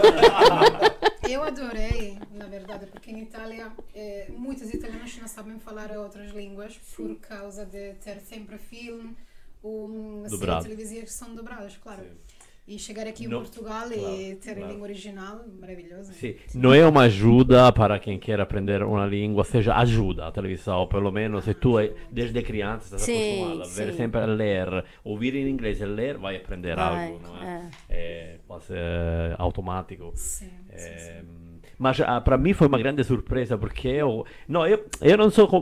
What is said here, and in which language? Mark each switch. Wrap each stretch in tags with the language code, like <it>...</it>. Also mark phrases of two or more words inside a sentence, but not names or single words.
<pt>Eu adorei, na verdade, porque em Itália muitos italianos não sabem falar outras línguas por causa de ter sempre filme ou séries televisivas que são dobradas, claro. Sim. E chegar aqui em Portugal e ter a língua original, maravilhoso.</pt> <it>Sì, non è</it> <pt>uma ajuda para quem quer aprender uma língua, seja ajuda a televisão, pelo menos se tu desde criança estás acostumado a ver sempre a ler, ouvir em inglês e ler, vai aprender algo, não é? É quase automático. Sim, mas para mim foi uma grande surpresa, porque eu não sou...</pt>